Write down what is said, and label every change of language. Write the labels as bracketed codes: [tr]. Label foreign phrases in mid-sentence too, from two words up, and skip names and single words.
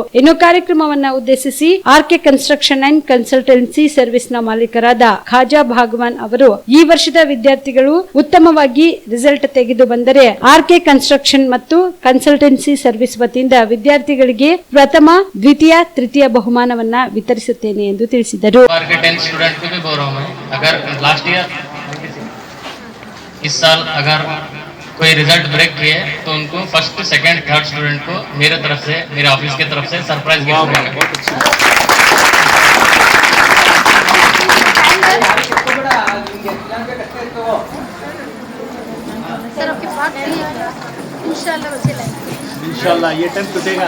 [kn] ಇನ್ನು ಕಾರ್ಯಕ್ರಮವನ್ನು ಉದ್ದೇಶಿಸಿ ಆರ್ ಆರ್ಕೆ ಕನ್ಸ್ಟ್ರಕ್ಷನ್ ಅಂಡ್ ಕನ್ಸಲ್ಟೆನ್ಸಿ ಸರ್ವಿಸ್ ನ ಮಾಲೀಕರಾದ ಖಾಜಾ ಭಾಗವಾನ್ ಅವರು ಈ ವರ್ಷದ ವಿದ್ಯಾರ್ಥಿಗಳು ಉತ್ತಮವಾಗಿ ರಿಸಲ್ಟ್ ತೆಗೆದು ಬಂದರೆ ಆರ್ಕೆ ಕನ್ಸ್ಟ್ರಕ್ಷನ್ ಮತ್ತು ಕನ್ಸಲ್ಟೆನ್ಸಿ ಸರ್ವಿಸ್ ವತಿಯಿಂದ ವಿದ್ಯಾರ್ಥಿಗಳಿಗೆ ಪ್ರಥಮ, ದ್ವಿತೀಯ, ತೃತೀಯ ಬಹುಮಾನವನ್ನ ವಿತರಿಸುತ್ತೇನೆ ಎಂದು ತಿಳಿಸಿದರು. [hi] इस साल अगर कोई [en] result break [hi] किए तो उनको [en] first, second, third student [hi] को मेरे तरफ से, मेरे ऑफिस की तरफ से [en] surprise gift [hi] मिलेगा। [ar] إن شاء الله [hi] ये टाइम टूटेगा